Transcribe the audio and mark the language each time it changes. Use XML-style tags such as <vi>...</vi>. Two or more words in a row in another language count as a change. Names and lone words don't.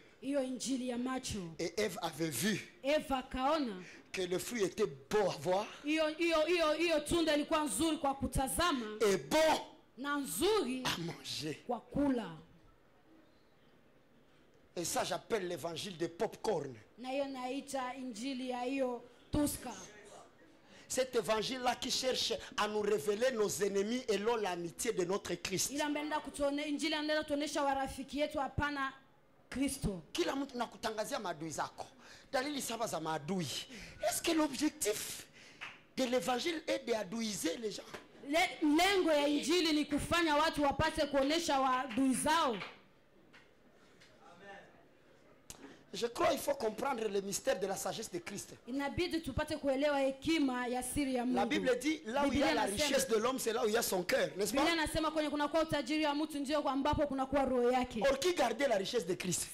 <fr>Et Ève avait vu que le fruit était beau à voir et bon à manger. Et ça, j'appelle l'évangile de popcorn. Cet évangile-là qui cherche à nous révéler nos ennemis et l'amitié de notre Christ.</fr> <sw>Kila mtu nakutangazia maadui zako. Dalili saba za maadui.</sw> <fr>Est-ce que l'objectif de l'évangile est d'adouiser les gens?</fr> <sw>Lengo ya injili ni kufanya watu wapate kuonesha maadui zao.</sw> <fr>Je crois qu'il faut comprendre le mystère de la sagesse de Christ. La Bible dit, là où il y a la richesse de l'homme, c'est là où il y a son cœur, n'est-ce pas? Or, qui gardait la richesse de Christ?</fr>